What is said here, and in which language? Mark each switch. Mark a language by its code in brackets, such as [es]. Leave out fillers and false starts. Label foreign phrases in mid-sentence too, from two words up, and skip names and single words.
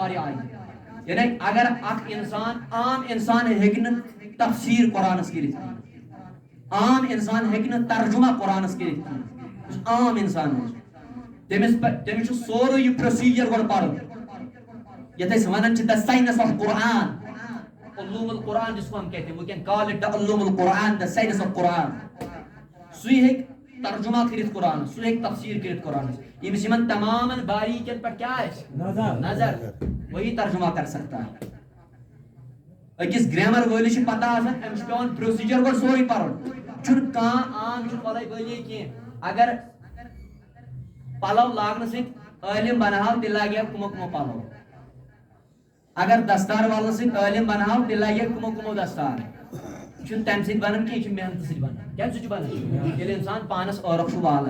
[ks] واریاہ آیت یعنی اگر اکھ انسان عام انسان ہیٚکہِ نہٕ تفسیٖر قرآنس کٔرِتھ عام انسان ہیٚکہِ نہٕ ترجمہ قرآنس کٔرِتھ یُس عام انسان تٔمِس چھُ سورُے یہِ پروسیٖجر گۄڈٕ پرُن یتھ أسۍ ونان چھِ [en] the science of Quran [ar] علوم القرآن [ur] جس کو ہم کہتے ہیں, [en] we can call it the [ar] علوم القرآن, [en] the science of Quran. [ks] سوی ہے ترجمہ کرت قرآن, سوی ہے تفسیر کرت قرآن. یمس یمن تمام باریکن پر کیا ہے نظر, [ur] وہی ترجمہ کر سکتا ہے. [ks] اکس گرامر ولی چھ پتہ آسان امس پیون پروسیجر گو سوری پرن چھن کان عام چھ پتہ ولی کی. اگر پلو لاگن سۭتۍ عالم بناو تیٚلہِ لاگہِ کمو کمو پلو, اگر دستار والن سۭتۍ عالم بناو تیٚلہِ لاگہِ کمو کمو دستار. چھُنہٕ تمہِ سۭتۍ بنان کینٛہہ, یہِ چھُ محنتہٕ سۭتۍ بنان. کیٛازِ سُہ چھُ بنان ییٚلہِ اِنسان پانس ٲرق چھُ والان.